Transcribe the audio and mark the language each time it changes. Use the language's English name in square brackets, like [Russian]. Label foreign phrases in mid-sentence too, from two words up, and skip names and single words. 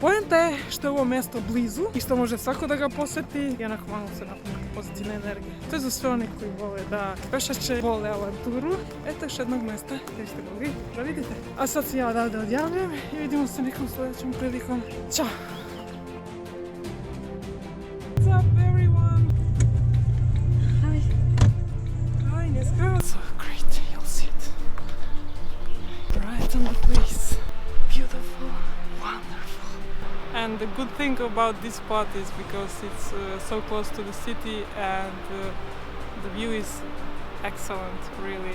[Bosnian] Poenta je što je ovo mjesto blizu i što može svako da ga posjeti i onako malo se napuniti pozitivne energije. To je za sve oni koji vole da pešače, vole avanturu. Eto još jednog mjesta gdje ste mogli da vidite. A sad se ja odavde odjavljam i vidimo se nekom sljedećom prilikom. Ćao! [English] What's up everyone? Hi! Hi, let's go! So great, you'll see it. Right on the place. Beautiful, wonderful. And the good thing about this spot is because it's so close to the city and the view is excellent, really.